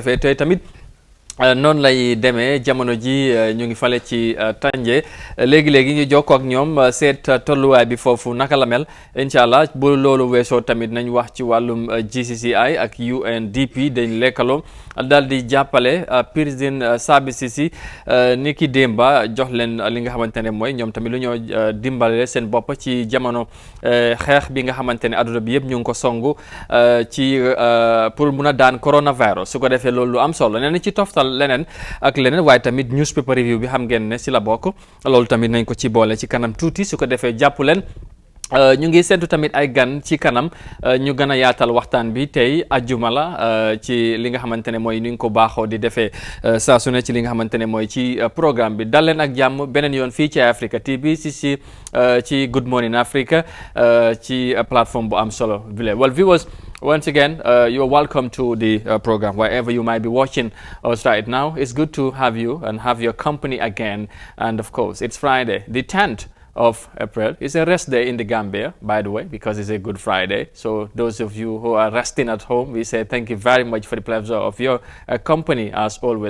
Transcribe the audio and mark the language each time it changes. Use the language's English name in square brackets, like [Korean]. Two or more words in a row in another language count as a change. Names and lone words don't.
[Wolof] defee tey tamit noonu lay demee jamono ji ñu ngi fale ci Tanji léegi-léegi ñu jokkoo ak ñoom seet tolluwaay bi foofu naka la mel [Arabic] incha allah [Wolof] bu loolu weesoo tamit nañ wax ci wàllum GCCI ak UNDP dañ lekkaloo daal di jàppale [English] prison services [Wolof] yi ni ki démba jox leen li nga xamante ne mooy ñoom tamit lu ñoo dimbale seen bopp ci jamono xeex bi nga xamante ne adduna bi yëpp ñu ngi ko songu ci pour mun a daan coronavirus su ko defee loolu lu am solo nee na ci toftal leneen ak leneen waaye tamit [English] newspaper review [Wolof] bi xam ngeen ne si la bokk loolu tamit nañ ko ci boole ci kanam tuuti su ko defee jàpp leen ñu ngi séntu tamit ay gan ci kanam ñu gën a yaatal waxtaan bi tey ajjuma la ci li nga xamante ne mooy ni nga ko baaxoo di defee saa su ne ci li nga xamante ne mooy ci programme bi dal leen ak jàmm beneen yoon fii ci Africa TV ci Good Morning Africa ci plateforme bu am solo bile [English] well viewers once again you're welcome to the program wherever you might be watching us right now. It's good to have you and have your company again, and of course it's Friday the 10th of April. It's a rest day in the Gambia, by the way, because it's a Good Friday. So those of you who are resting at home, we say thank you very much for the pleasure of your company as always.